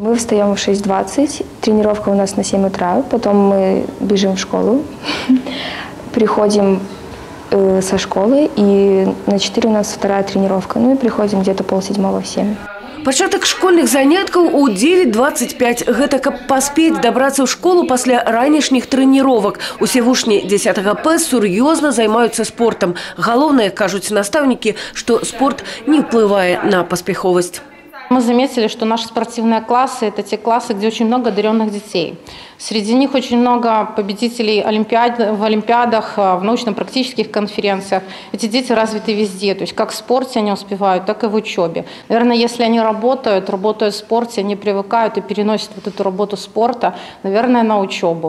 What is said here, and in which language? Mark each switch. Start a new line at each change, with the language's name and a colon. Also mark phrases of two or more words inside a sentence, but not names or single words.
Russian: Мы встаем в 6:20, тренировка у нас на 7 утра, потом мы бежим в школу, приходим со школы, и на 4 у нас вторая тренировка, ну и приходим где-то 6:30 в 7.
Belarusian: Пачатак школьных заняткаў у 9:25. Гэта каб паспець дабрацца ў школу пасля ранішніх трэніровак. Усе вучні 10 П сур'ёзна займаюцца спортам. Галоўнае, кажуць настаўнікі, што спорт не ўплывае на паспяховасць.
Russian: Мы заметили, что наши спортивные классы – это те классы, где очень много одаренных детей. Среди них очень много победителей в олимпиадах, в научно-практических конференциях. Эти дети развиты везде, то есть как в спорте они успевают, так и в учебе. Наверное, если они работают в спорте, они привыкают и переносят вот эту работу спорта, наверное, на учебу.